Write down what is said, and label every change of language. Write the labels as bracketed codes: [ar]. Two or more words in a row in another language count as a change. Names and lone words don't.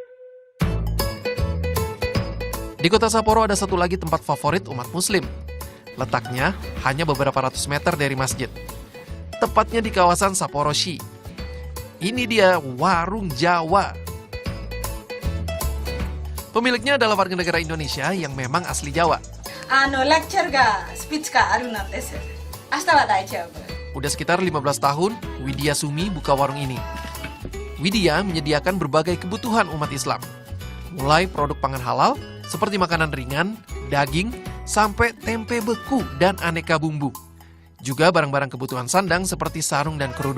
[id] Di kota Sapporo ada satu lagi tempat favorit umat muslim. Letaknya hanya beberapa ratus meter dari masjid. Tepatnya di kawasan Sapporo-shi. Ini dia warung Jawa. Pemiliknya adalah warga negara Indonesia yang memang asli Jawa. [ja] レクチャーがスピーチがあるんです明日は大丈夫 [id] Udah sekitar 15 tahun, Widya Sumi buka warung ini. Widya menyediakan berbagai kebutuhan umat Islam. Mulai produk pangan halal, seperti makanan ringan, daging, sampai tempe beku dan aneka bumbu. Juga barang-barang kebutuhan sandang seperti sarung dan kerudung.